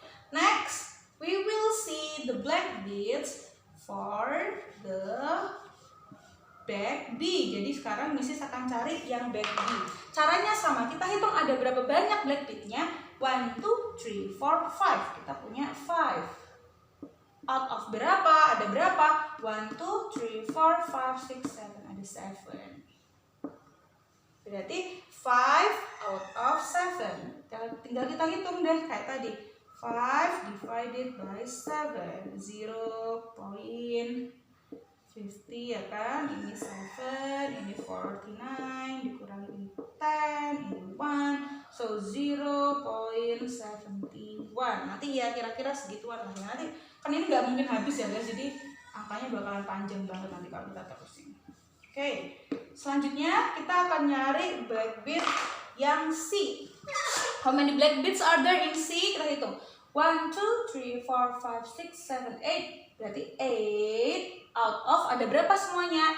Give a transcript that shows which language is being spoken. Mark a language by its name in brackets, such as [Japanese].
[English] Next, we will see the black beads for the bag B. [Indonesian] Jadi sekarang Mrs. akan cari yang bag B. Caranya sama, kita hitung ada berapa banyak black bead-nya. 1, 2, 3, 4, 5. Kita punya 5. [English] Out of [Indonesian] berapa? Ada berapa? 1, 2, 3, 4, 5, 6, 7. Ada 7. Berarti 5 out of 7. Tinggal kita hitung deh kayak tadi. [English] 5 divided by 7. [Indonesian] 0.50 ya kan, ini 7, ini 49, dikurangi ini 10, ini 1, so 0.71. Nanti ya kira-kira segituan lah. Nanti kan ini nggak mungkin habis ya guys, jadi angkanya bakalan panjang banget nanti kalau kita terusin. Oke, selanjutnya kita akan nyari black bead yang C. [English] How many black beads are there in C? [Indonesian] Kita hitung. 1, 2, 3, 4, 5, 6, 7, 8. Berarti 8 out of ada berapa semuanya?